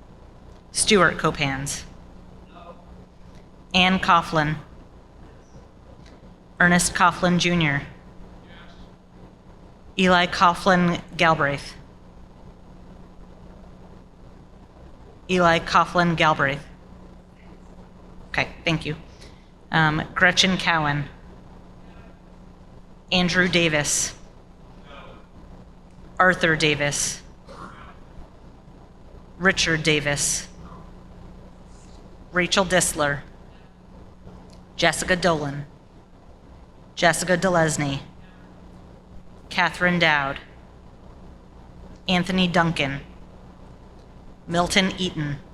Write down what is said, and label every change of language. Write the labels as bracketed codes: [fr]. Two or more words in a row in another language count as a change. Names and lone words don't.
[en] Stuart Copans. Ann Coughlin. Ernest Coughlin Jr., Eli Coughlin Galbraith, Eli Coughlin Galbraith. Okay, thank you. Gretchen Cowan, Andrew Davis, Arthur Davis, Richard Davis, Rachel Disler, Jessica Dolan, Jessica Delesny, Catherine Dowd, Anthony Duncan, Milton Eaton,